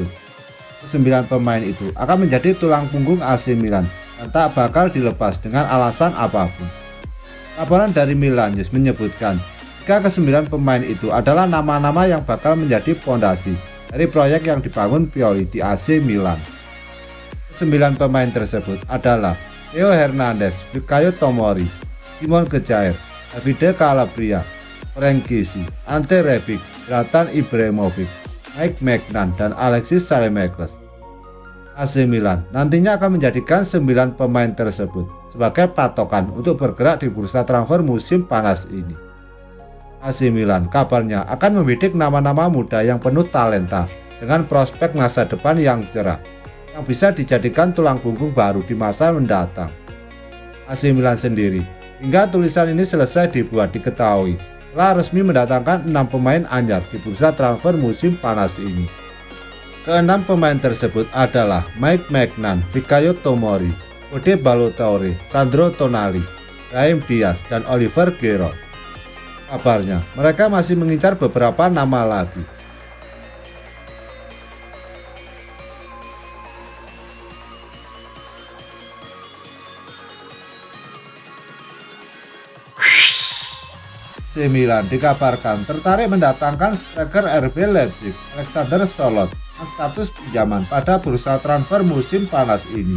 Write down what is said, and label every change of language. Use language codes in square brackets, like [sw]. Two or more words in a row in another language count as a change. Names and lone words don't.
[id] 9 pemain itu akan menjadi tulang punggung AC Milan dan tak bakal dilepas dengan alasan apapun. Laporan dari Milan News menyebutkan jika ke-9 pemain itu adalah nama-nama yang bakal menjadi fondasi dari proyek yang dibangun Pioli di AC Milan. 9 pemain tersebut adalah Theo Hernandez, Fikayo Tomori, Simon Kjaer, Davide Calabria, Frank Kessie, Ante Rebic, Zlatan Ibrahimovic, Mike Maignan, dan Alexis Saelemaekers. AC Milan nantinya akan menjadikan 9 pemain tersebut sebagai patokan untuk bergerak di bursa transfer musim panas ini. AC Milan kabarnya akan membidik nama-nama muda yang penuh talenta dengan prospek masa depan yang cerah, yang bisa dijadikan tulang punggung baru di masa mendatang. AC Milan sendiri hingga tulisan ini selesai dibuat diketahui telah resmi mendatangkan 6 pemain anyar di bursa transfer musim panas ini. Ke-6 pemain tersebut adalah Mike Maignan, Fikayo Tomori, Ode Balotore, Sandro Tonali, Brahim Diaz, dan Oliver Giroud. Kabarnya mereka masih mengincar beberapa nama lagi. AC Milan dikabarkan tertarik mendatangkan striker RB Leipzig Alexander Sørloth dengan status pinjaman pada bursa transfer musim panas ini.